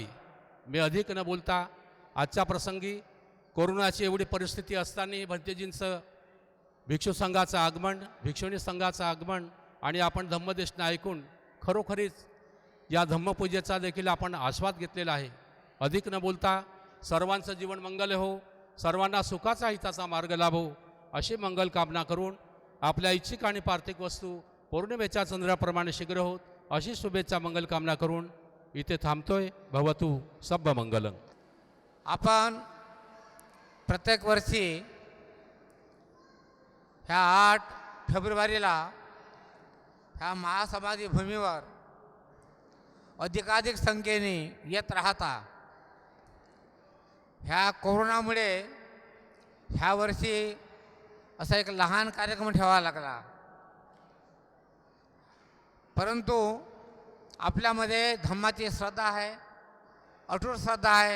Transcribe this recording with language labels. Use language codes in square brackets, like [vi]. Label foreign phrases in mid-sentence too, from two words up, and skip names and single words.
[mr] मी अधिक न बोलता आजच्या प्रसंगी कोरोनाची एवढी परिस्थिती असताना भंतेजींचं भिक्षू संघाचं आगमन, भिक्षुणी संघाचं आगमन आणि आपण धम्मदेशना ऐकून खरोखरीच या धम्मपूजेचा देखील आपण आस्वाद घेतलेला आहे. अधिक न बोलता सर्वांचं जीवन मंगल हो, सर्वांना सुखाचा हिताचा मार्ग लाभो अशी मंगल कामना करून आपल्या इच्छिक आणि पार्थिक वस्तू पौर्णिमेच्या चंद्राप्रमाणे शीघ्र होत अशी शुभेच्छा मंगल कामना करून इथे थांबतोय. [pi] भवतु सब्ब मंगलम. [mr] आपण प्रत्येक वर्षी ह्या 8 फेब्रुवारीला ह्या महासमाधी भूमीवर अधिकाधिक संख्येने येत राहता. ह्या कोरोनामुळे ह्या वर्षी असा एक लहान कार्यक्रम ठेवावा लागला, परंतु आपल्यामध्ये धम्माची श्रद्धा आहे, अटूट श्रद्धा आहे.